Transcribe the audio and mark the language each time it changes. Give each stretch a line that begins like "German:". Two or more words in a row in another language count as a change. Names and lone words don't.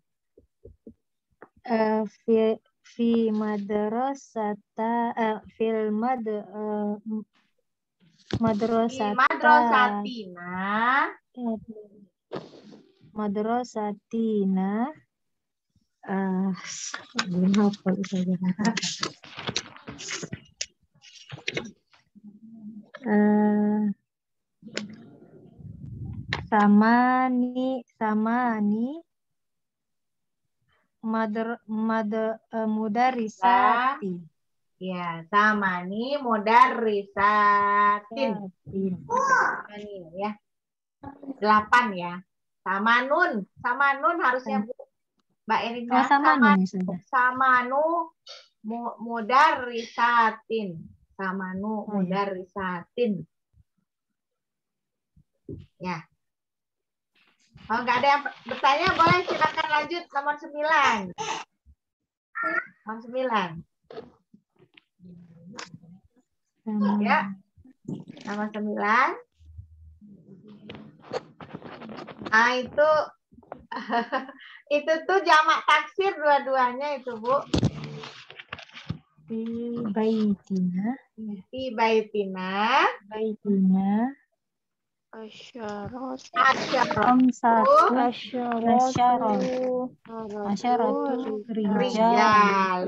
Arabic: في مدرسة في مدرستنا
Indonesian: belum hafal Ustazah.
Arabic: ثماني مدرسات. Ya, ثماني مدرسات.
Indonesian: Ya. 8 ya. Sama nun harusnya Bu. Mbak Erina. Oh, sama nih Ustazah.
Arabic: ثمان مدرسات. Samanu
Indonesian: Oh, ya.
Arabic: mudarrisatin. Ya.
Indonesian: Kalau nggak ada yang bertanya, boleh silakan lanjut nomor 9. Nomor 9. Ya. Nomor 9. Nah, itu tuh jamak taksir dua-duanya itu, Bu.
Arabic: في بيتنا. في بيتنا. Baitina. Asyarat. Khamsatu. Asyaratu. Asyaratu. Rijalin.